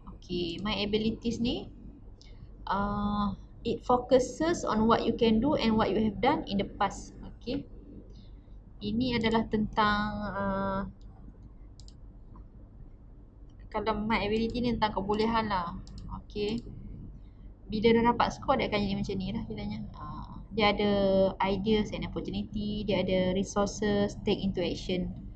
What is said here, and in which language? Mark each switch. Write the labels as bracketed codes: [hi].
[en] Okay, my abilities ni it focuses on what you can do and what you have done in the past. [ms] Okay, ini adalah tentang kalau my ability ni tentang kebolehan lah. Okay, bila dah dapat skor dia akan jadi macam ni lah bilanya. [en] Dia ada ideas and opportunity, dia ada resources, take into action.